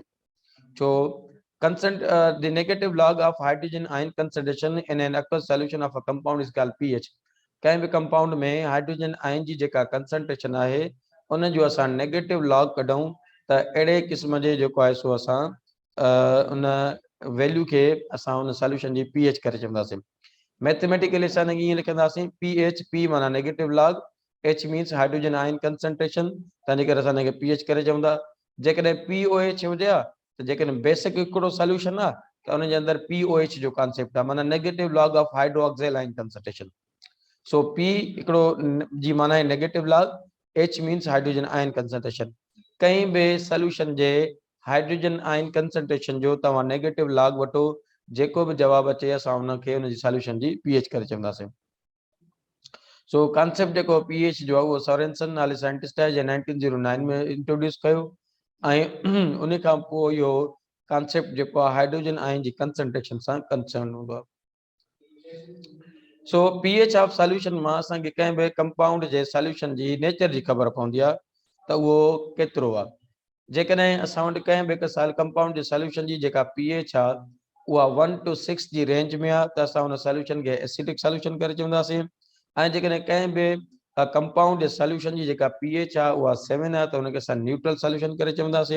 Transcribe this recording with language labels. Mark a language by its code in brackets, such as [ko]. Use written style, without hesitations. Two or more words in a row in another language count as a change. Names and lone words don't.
[en] छो the negative log of hydrogen ion concentration in an aqueous solution of a compound is called pH। [sd] कंहिं बि कंपाउंड में हाइड्रोजन आयन जी जेका कंसंट्रेशन आहे उन जो असां [en] negative log [sd] कढूं त अहिड़े क़िस्म जे जेको आहे सो असां उन वैल्यू खे असां उन सॉल्यूशन जी pH करे चवंदासीं। मैथमेटिकली असां हिनखे ईअं लिखंदासीं pH, P माना [en] negative log, H means hydrogen ion concentration, [sd] तंहिंजे करे असां हिनखे pH करे चवंदा। जेकॾहिं POH हुजे हा त जेकॾहिं बेसिक हिकिड़ो सॉल्यूशन आहे त उन जे अंदर POH जो कॉन्सेप्ट आहे, माना [en] negative log of hydroxyl ion concentration. [sd] सो P हिकिड़ो जी माना आहे [en] negative log, H means hydrogen ion concentration. [sd] कहीं भी सॉल्यूशन जे [en] hydrogen ion concentration [sd] जो तव्हां [en] negative log [sd] वठो, जेको भी जवाब अचे असां उनखे उन जी सॉल्यूशन जी pH करे चवंदासीं। सो कॉन्सेप्ट जेको pH जो आहे उहो सोरेनसन नाले साइंटिस्ट आहे, जंहिं 1909 में इंट्रोड्यूस कयो, ऐं उन खां पोइ इहो कॉन्सेप्ट जेको आहे [en] hydrogen ion [sd] जी कंसंट्रेशन सां कंसर्न हूंदो आहे। सो [en] pH of solution [sd] मां असांखे कंहिं बि कंपाउंड जे सॉल्यूशन जी नेचर जी ख़बर पवंदी आहे त उहो केतिरो आहे। जेकॾहिं असां वटि कंहिं बि हिकु कंपाउंड जे सॉल्यूशन जी जेका pH आहे उहा 1 to 6 जी रेंज में आहे त असां उन सॉल्यूशन खे [en] acidic solution [sd] करे चवंदासीं। ऐं जेकॾहिं कंहिं बि कंपाउंड जे सॉल्यूशन जी जेका pH आहे उहा 7 आहे त उनखे असां [en] neutral solution [sd] करे चवंदासीं।